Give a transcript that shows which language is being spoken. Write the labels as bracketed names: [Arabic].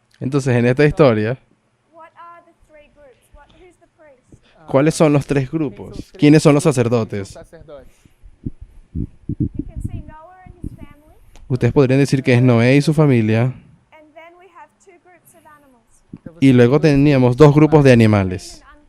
[Spanish] entonces en esta historia, [English] what are the 3 groups? Who's the priest? [Spanish] ¿cuáles son los 3 grupos? ¿Quiénes son los sacerdotes? Sacerdotes. [English] You can see Noah and his family, [Spanish] Ustedes podrían decir que es Noé y su familia, [English] and then we have 2 groups of animals, [Portuguese] Então, [Spanish] y luego teníamos 2 grupos de animales,